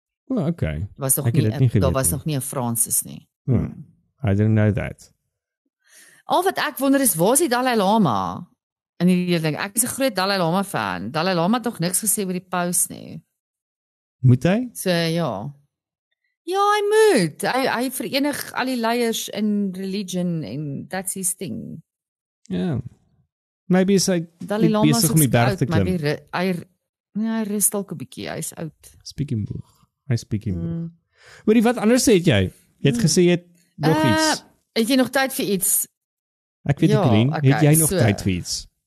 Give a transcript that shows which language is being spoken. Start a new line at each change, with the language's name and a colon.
English: Oh, okay.
Afrikaans: Daar was nog nie 'n Francis nie.
English: I didn't know that.
Afrikaans: Al wat ek wonder is, waar is die Dalai Lama? En die ding, ek is 'n groot Dalai Lama fan. Dalai Lama het nog niks gesê oor die paus nie. Moet hy? So ja. Ja, hy moet. Hy verenig al die leiers in religion en
English: that's his thing.
Afrikaans: Ja. Maybe is hy besig om die berg te klim. Hy rus dalk 'n bietjie, hy's oud.
English: Speaking boog.
Afrikaans: Hy speaking boog. Hoorie, wat anders het jy? Jy het gesê jy het nog iets. Het jy nog tyd vir iets? Ek weet nie, Colleen, het jy nog tyd vir iets?